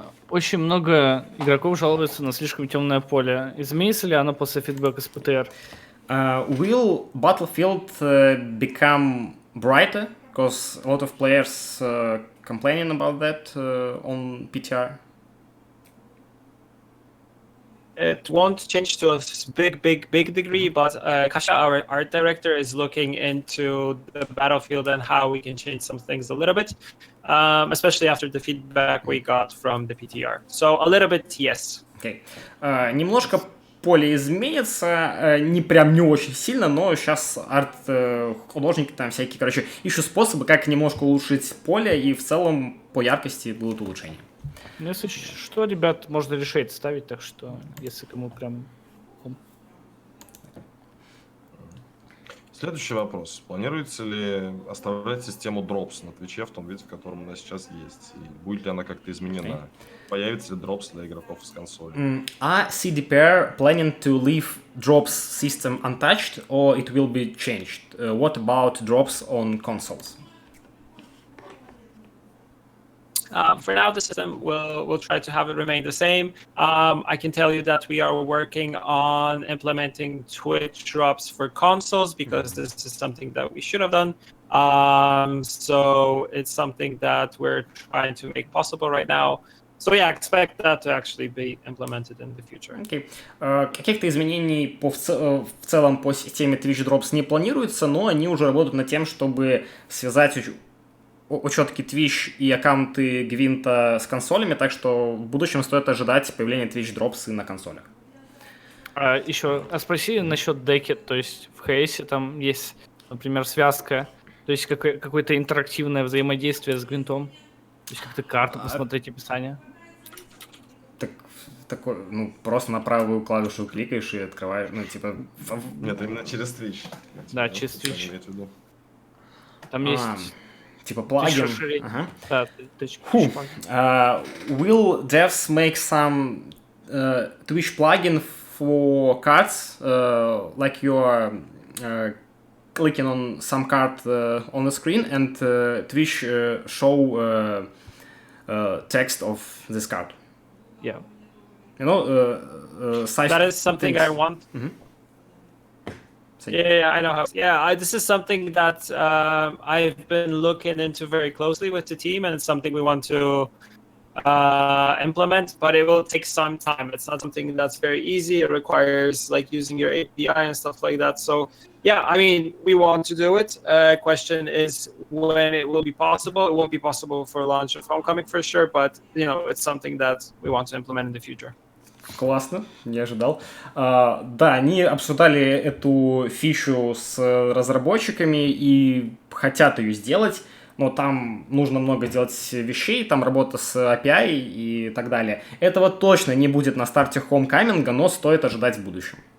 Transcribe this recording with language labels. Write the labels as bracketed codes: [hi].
[ru] Очень много игроков жалуются на слишком темное поле. Изменится ли оно после фидбэка с ПТР? [en] Will Battlefield become brighter? Because a lot of players complaining about that on PTR. It won't change to a big degree, but Kasha, our art director, is looking into the Battlefield and how we can change some things a little bit, especially after the feedback we got from the PTR. So a little bit, yes. Okay. [ru] Немножко поле изменится, не прям не очень сильно, но сейчас арт-художники там всякие, короче, ищут способы, как немножко улучшить поле, и в целом по яркости будут улучшения. Ну, если что, ребят, можно решить ставить, так что, если кому прям... Следующий вопрос. Планируется ли оставлять систему Drops на Твиче в том виде, в котором она сейчас есть? И будет ли она как-то изменена? Появится ли Drops для игроков с консоли? [en] Are CDPR planning to leave Drops system untouched, or it will be changed? What about Drops on consoles? For now, the system will try to have it remain the same. I can tell you that we are working on implementing Twitch drops for consoles because this is something that we should have done. So it's something that we're trying to make possible right now. So yeah, expect that to actually be implemented in the future. Okay. [ru] Каких-то изменений в целом по системе Twitch Drops не планируется, но они уже работают над тем, чтобы связать учетки Twitch и аккаунты Гвинта с консолями, так что в будущем стоит ожидать появления Twitch Drops и на консолях. Еще спроси насчет деки, то есть в CS там есть, например, связка, то есть какое-то интерактивное взаимодействие с Гвинтом, то есть как-то карту посмотреть описание. Так, такой, ну, просто на правую клавишу кликаешь и открываешь, ну, типа... Нет, именно через Twitch. Да, через Twitch. Там есть... Типа плагин. Ага. Да, [en] will devs make some Twitch plugin for cards, like you're clicking on some card on the screen and Twitch show text of this card? Yeah. You know, that is something things. I want. Mm-hmm. Yeah, I know how. Yeah, this is something that I've been looking into very closely with the team, and it's something we want to implement, but it will take some time. It's not something that's very easy. It requires like using your API and stuff like that. So yeah, I mean, we want to do it. Question is when it will be possible. It won't be possible for launch of Homecoming for sure, but you know, it's something that we want to implement in the future. [ru] Классно, не ожидал. Да, они обсуждали эту фичу с разработчиками и хотят ее сделать, но там нужно много сделать вещей, там работа с API и так далее. Этого точно не будет на старте Homecoming, но стоит ожидать в будущем.